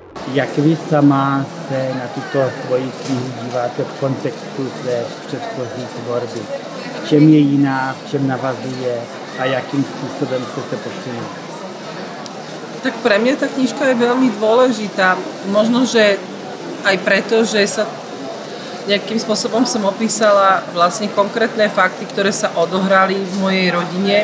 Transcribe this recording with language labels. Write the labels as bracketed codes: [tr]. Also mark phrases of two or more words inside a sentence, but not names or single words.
[cs] Jak vy sama se na tuto svoji knihu díváte v kontextu své předchozí tvorby? V čem je jiná, v čem navazuje a jakým [sk] spôsobom ste sa posunuli? Tak pre mňa tá knižka je veľmi dôležitá. Možno, že aj preto, že sa nejakým spôsobom som opísala vlastne konkrétne fakty, ktoré sa odohrali v mojej rodine.